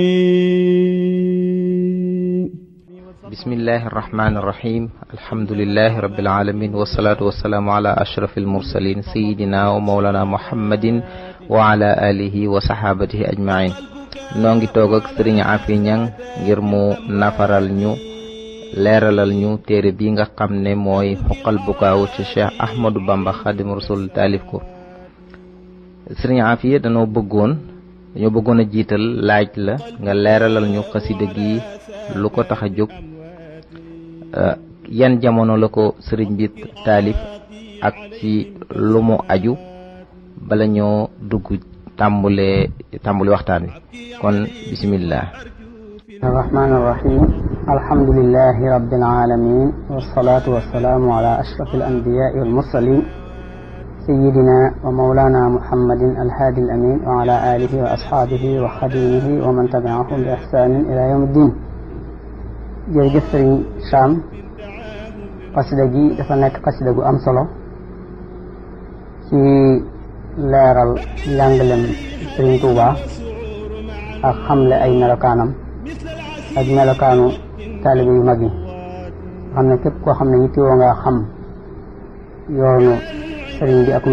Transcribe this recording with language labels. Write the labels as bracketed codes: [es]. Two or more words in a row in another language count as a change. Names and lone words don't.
[ar] بسم الله الرحمن الرحيم الحمد لله رب العالمين والصلاة والسلام على أشرف المرسلين سيدنا ومولانا محمد وعلى آله وصحابته أجمعين نونغي [wo] توغك سرين عافي ñang ngir mu nafaral ñu leralal ñu téré bi nga xamné moy Huqqal Bukaaw ci Cheikh Ahmadou Bamba Khadim Rasoul talif ko sëriñ Afiya dañoo bëggoon a jiital laaj la nga leeralal ñu xasida gi lu ko tax a jóg yan jamono la ko sëriñ bi taalif ak ci lu mu aju bala ñoo dugg tàmbuli waxtaan wi kon bismillah [ar] الرحمن الرحيم الحمد لله رب العالمين والصلاة والسلام على أشرف الأنبياء والمرسلين سيدنا ومولانا محمد الهادي الأمين وعلى آله وأصحابه وخديمه ومن تبعهم بإحسان إلى يوم الدين [wo] jërëjëf Sëriñ Sam xasida gi dafa nekk xasida gu am solo ci leeral njàngalem Sëriñ Tuuba ak xamle ay melokaanam ak melokaanu taalibe yu mag yi xam ne képp koo xam ne yittewoo nga xam yoonu sëriñ bi akum